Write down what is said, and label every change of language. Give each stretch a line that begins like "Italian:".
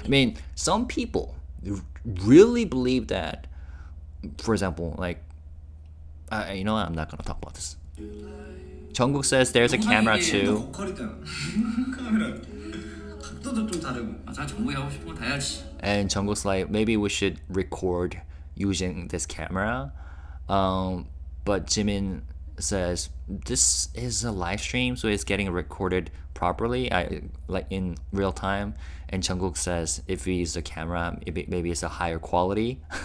English: I mean, some people really believe that. For example, like, you know what? I'm not gonna talk about this. Jungkook says there's a camera too.
Korean: 보컬이잖아. 카메라 각도도 좀 다르고. 아, 자 정국이 하고 싶은 거 다 해야지.
English: And Jungkook's like, maybe we should record using this camera. But Jimin says this is a live stream, so it's getting recorded properly, like in real time. And Jungkook says if we use the camera, maybe it's a higher quality.